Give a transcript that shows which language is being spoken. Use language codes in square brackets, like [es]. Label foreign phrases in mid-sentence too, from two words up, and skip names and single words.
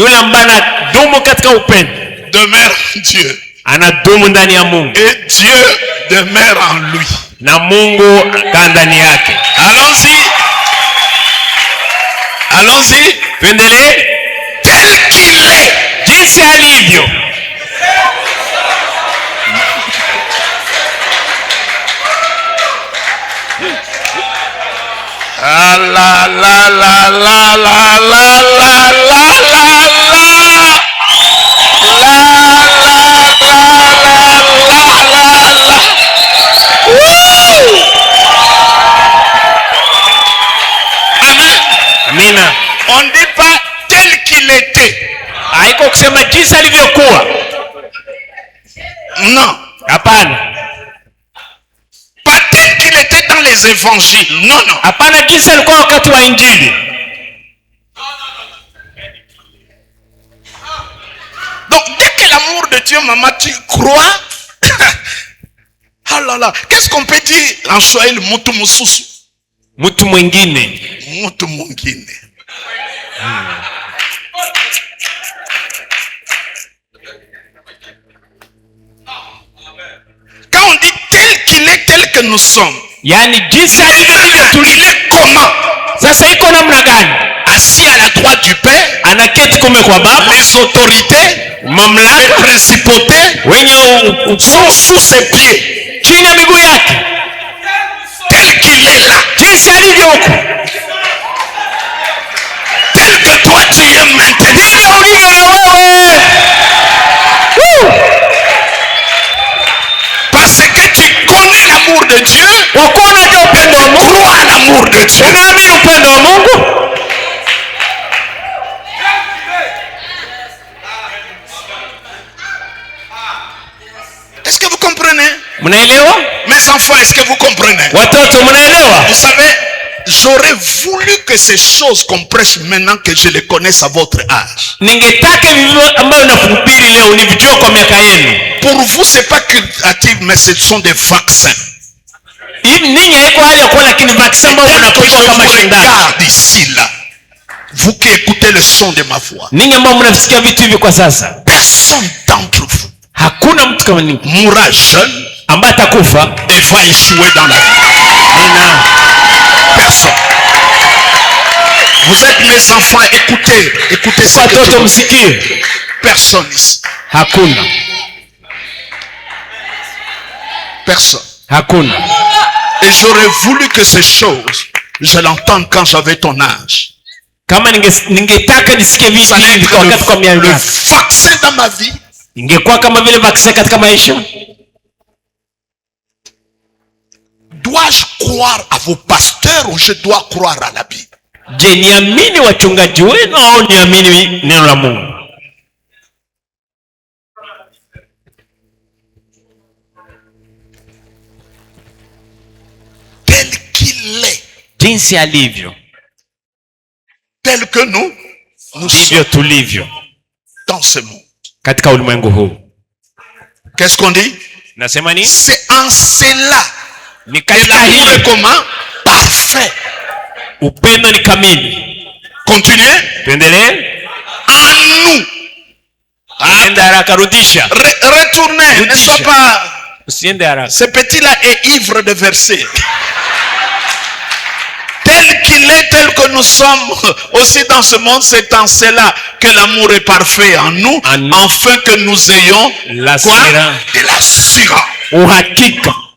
[fr] Demeure Dieu. Et Dieu demeure en lui. Allons-y. Allons-y. Tel qu'il est. [sw] Jinsi alivyo. Ah la la la la la la la la Amina. [fr] On ne dit pas tel qu'il était. [sw] Haiko kusema jinsi alivyokuwa. [fr] Non. [sw] Hapana. [fr] Pas tel qu'il était dans les évangiles. Non. [sw] Hapana jinsi alikuwa wakati wa Injili. [fr] Donc dès que l'amour de Dieu, maman, tu crois. Ah là là, qu'est-ce qu'on peut dire en Swahili? [sw] Mtu mususu. Mtu mwingine. Mtu mwingine. [fr] Quand on dit tel qu'il est, tel que nous sommes. [sw] Yani jinsi alivyo ndivyo tulivyo. [fr] Comment? [sw] Sasa iko namna gani? [fr] Assis à la droite du Père. [sw] Anaketi kume kwa Baba. [fr] Les autorités, [sw] mamlaka, [fr] les principautés [sw] wenye [fr] sont sous ses pieds. [sw] Chini ya miguu yake. [fr] Tel qu'il est là. [sw] Jinsi alivyo huko. [fr] Tel que toi tu es maintenant. [sw] Ndivyo ulivyo na wewe. [fr] Parce que tu connais l'amour de Dieu. [sw] Wakona ndio upendo wa Mungu. [fr] Crois à l'amour de Dieu. [sw] Unaamini upendo wa Mungu? [fr] Est-ce que vous comprenez? [sw] Mnaelewa? [fr] Mes enfants, est-ce que vous comprenez? [sw] Watoto mnaelewa? [fr] Vous savez, j'aurais voulu que ces choses qu'on prêche maintenant que je les connaisse à votre âge. [sw] Ningetaka vivyo ambayo nakuhubiri leo nivijue kwa miaka yenu. [fr] Pour vous, c'est pas curatif, mais ce sont des vaccins. [sw] Ninyi haiko hali ya kuwa lakini vaccin ambayo mnapigwa kama shindano. [fr] Regarde ici là. Vous qui écoutez le son de ma voix. [sw] Ninyi ambao mnasikia vitu hivi kwa sasa. [fr] Personne d'entre vous. [sw] Hakuna mtu kama ninyi. [fr] Mourra jeune. [sw] Ambaye atakufa [fr] et va échouer dans la vie. Personne. Vous êtes mes enfants, écoutez ce que je dis. Personne ici. [sw] Hakuna. [fr] Personne. [sw] Hakuna. [fr] Et j'aurais voulu que ces choses, je l'entende quand j'avais ton âge. [sw] Kama ningetaka nisikie vitu hivi wakati kwa miaka. [fr] Le vaccin dans ma vie. [sw] Ingekuwa kama vile vaccin katika maisha. [fr] Dois-je croire à vos pasteurs ou je dois croire à la Bible? [sw] Je niamini wachungaji wenu au niamini neno la Mungu? [fr] Tel qu'il est. [sw] Jinsi alivyo. [fr] Tel que nous sommes tulivyo dans ce monde. [sw] Katika ulimwengu huu. [fr] Qu'est-ce qu'on dit? [sw] Nasema nini? [fr] C'est en cela. [sw] Ni katika hili. [fr] Comment? Parfait. [sw] Upendo ni kamili. [fr] Continuez. [sw] Tuendelee. [fr] En nous. [sw] Enda haraka, rudisha. [fr] Retournez. Ne sois pas. [sw] Usiende haraka. [fr] Ce petit-là est ivre de versets. Tel qu'il est, tel que nous sommes aussi dans ce monde, c'est en cela que l'amour est parfait en nous, afin que nous ayons quoi? De l'assurance. [sw] Uhakika.